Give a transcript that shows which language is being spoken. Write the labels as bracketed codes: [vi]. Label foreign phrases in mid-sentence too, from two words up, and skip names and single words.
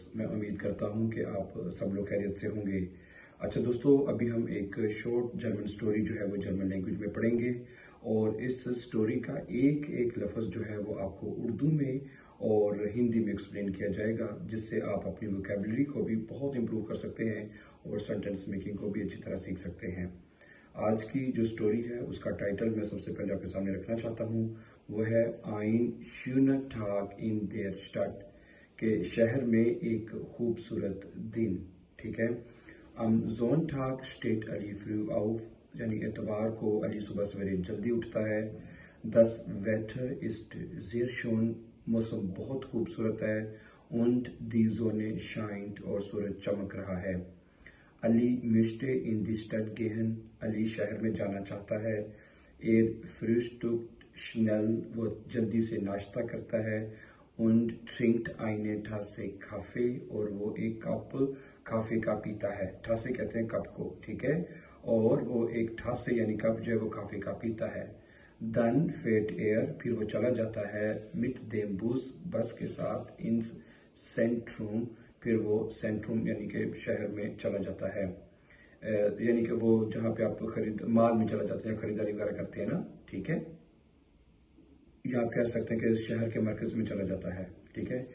[hi] मैं उम्मीद करता हूं कि आप सब लोग खैरियत से होंगे। अच्छा दोस्तों, अभी हम एक [en] short German story [hi] जो है वो [en] German language [hi] में पढ़ेंगे और इस स्टोरी का एक एक लफ्ज़ जो है वो आपको उर्दू में और हिंदी में एक्सप्लेन किया जाएगा, जिससे आप अपनी वोकेबलरी को भी बहुत इम्प्रूव कर सकते हैं और [en] sentence making [hi] को भी अच्छी तरह सीख सकते हैं। आज की जो स्टोरी है उसका टाइटल मैं सबसे पहले आपके सामने रखना चाहता हूँ। वो है [de] ein schöner Tag in der Stadt, [hi] के शहर में एक खूबसूरत दिन। ठीक है। [de] am Sonntag steht Ali früh auf, [hi] यानी इतवार को अली सुबह सवेरे जल्दी उठता है। [de] Das Wetter ist sehr schön, [hi] मौसम बहुत खूबसूरत है। [de] und die Sonne scheint, [hi] और सूरज चमक रहा है। [de] अली möchte in die Stadt gehen, [hi] अली शहर में जाना चाहता है। [de] frühstückt schnell, [hi] वो जल्दी से नाश्ता करता है। [de] und trinkt eine Tasse Kaffee, [hi] और वो एक कप काफे का पीता है। ठासे कहते हैं कप को, ठीक है। और वो एक ठासे यानी कप जो है वो काफे का पीता है। [de] dann fährt [hi] फिर वो चला जाता है [de] mit dem Bus, [hi] बस के साथ, [de] ins Zentrum, [hi] फिर वो सेंट्रूम यानी कि शहर में चला जाता है। यानी कि वो जहाँ पे आप माल में चला जाते हैं, खरीदारी वगैरह करते हैं ना, ठीक है। या आप कह सकते हैं कि शहर के मरकज में चला जाता है, ठीक है।